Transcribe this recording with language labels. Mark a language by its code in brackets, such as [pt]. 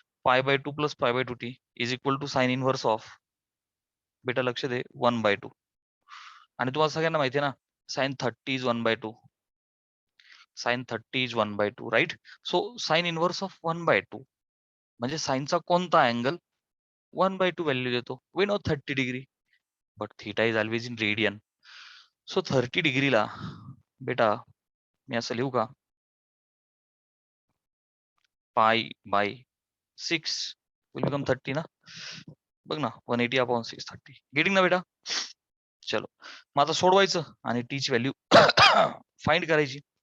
[en] pi by 2 plus pi by 2 T is equal to sine inverse of [mr] बेटा लक्ष दे [en] 1/2. [mr] आणि तुम्हाला सगळ्यांना माहिती आहे ना [en] Sine 30 is 1/2. Sine 30 is 1/2 right. So sine inverse of 1/2 [mr] म्हणजे साइनचा कोणता अँगल? 1/2 व्हॅल्यू देतो. [en] We know 30 degree, but theta is always in radian. [mr] So 30 डिग्रीला बेटा मी असं लिहू का, [en] π/6 will become 30 [mr] ना. बघ ना, 180 अपॉन 630. [en] getting [mr] ना बेटा. [hi] चलो [mr] मग आता सोडवायचं आणि टी ची व्हॅल्यू फाइंड करायची.